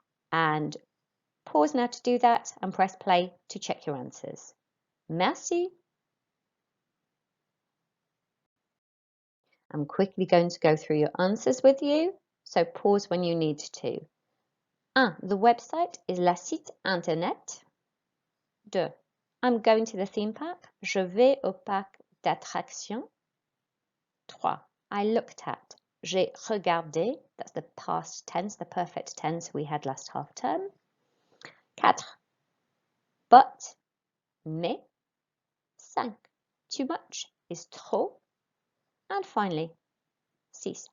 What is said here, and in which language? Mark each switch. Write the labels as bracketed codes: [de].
[en] And pause now to do that and press play to check your answers. Merci. I'm quickly going to go through your answers with you, so pause when you need to. 1. The website is [fr] la site internet. [en] 2. I'm going to the theme park. [fr] Je vais au parc d'attractions. [en] 3. I looked at. [fr] J'ai regardé. [en] That's the past tense, the perfect tense we had last half term. 4. But, mais. 5. Too much is trop. And finally, 6.